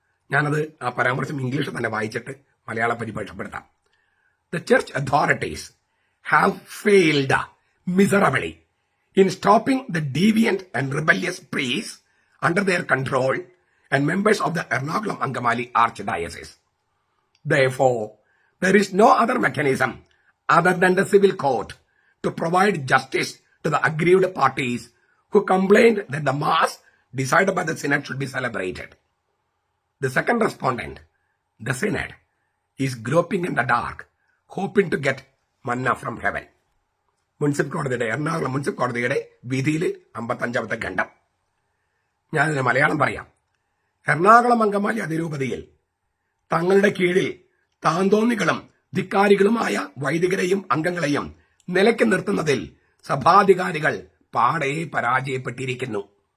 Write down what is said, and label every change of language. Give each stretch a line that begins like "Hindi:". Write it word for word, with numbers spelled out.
Malayalam: ഞാനത് ആ പരാമർശം ഇംഗ്ലീഷിൽ തന്നെ വായിച്ചിട്ട് Malayalam പരിഭാഷപ്പെടുത്താം.
English: The church authorities have failed miserably in stopping the deviant and rebellious priests under their control and members of the Ernakulam Angamaly archdiocese. Therefore, there is no other mechanism other than the civil court to provide justice to the aggrieved parties who complained that the mass decided by the synod should be celebrated. The second respondent, the synod, is groping in the dark, hoping to get manna from heaven.
Malayalam: Municipal കോടതിയുടെ Ernakulam municipal കോടതിയുടെ വിധിയിൽ അമ്പത്തഞ്ചാമത്തെ ഖണ്ഡം. ഞാനതിന് മലയാളം പറയാം. എറണാകുളം അങ്കമാലി അതിരൂപതയിൽ തങ്ങളുടെ കീഴിൽ താന്തോന്നികളും ധിക്കാരികളുമായ വൈദികരെയും അംഗങ്ങളെയും നിലയ്ക്ക് നിർത്തുന്നതിൽ സഭാധികാരികൾ പാടെ പരാജയപ്പെട്ടിരിക്കുന്നു.